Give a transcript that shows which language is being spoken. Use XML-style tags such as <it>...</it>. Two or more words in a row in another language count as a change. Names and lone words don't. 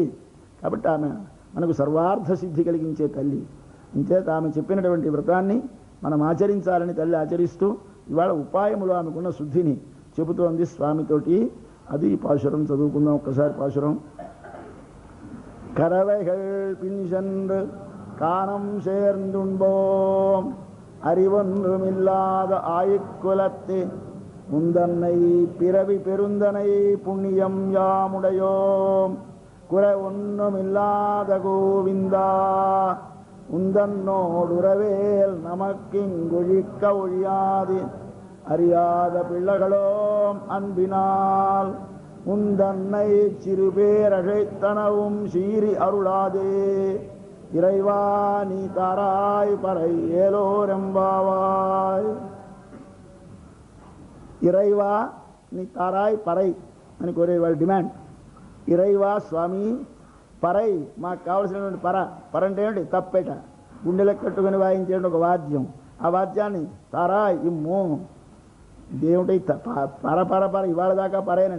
<te>కాబట్టి ఆమె మనకు సర్వార్థ సిద్ధి కలిగించే తల్లి. అంచేత ఆమె చెప్పినటువంటి వ్రతాన్ని మనం ఆచరించాలని తల్లి ఆచరిస్తూ ఇవాళ ఉపాయములో ఆమెకున్న శుద్ధిని చెబుతోంది స్వామితోటి. అది పాశురం చదువుకుందాం ఒక్కసారి.</te> <ta>పాశురం కరవైகள் பின்சென்று காணம் சேர்ந்துண்போம் அறிவொன்றுமில்லாத ஆயுக்குலத்தே முந்தன்னை பிறவி பெருந்தனை புண்ணியம் யாமுடையோம் குறை ஒன்றுமில்லாத கோவிந்தா உந்தன்னோடுறவேல் நமக்கிங்குழிக்க ஒழியாது அறியாத பிள்ளைகளோம் அன்பினால் உந்தன்னை சிறுபேரழைத்தனவும் சீறி அருளாதே இறைவா நீ தாராய் பறை ஏலோரெம்பாவாய். இறைவா நீ தாராய் பறை</ta> <te>అని కోరే వాళ్ళ డిమాండ్. ఇరైవా స్వామి పరై మాకు కావలసినటువంటి పర అంటే ఏమిటి? తప్పేట గుండెలకు కట్టుకుని వాయించేట ఒక వాద్యం. ఆ వాద్యాన్ని తారాయ్ ఇమ్ము. ఇదేమిటి పర ఇవాళ దాకా పరేనండి.</te>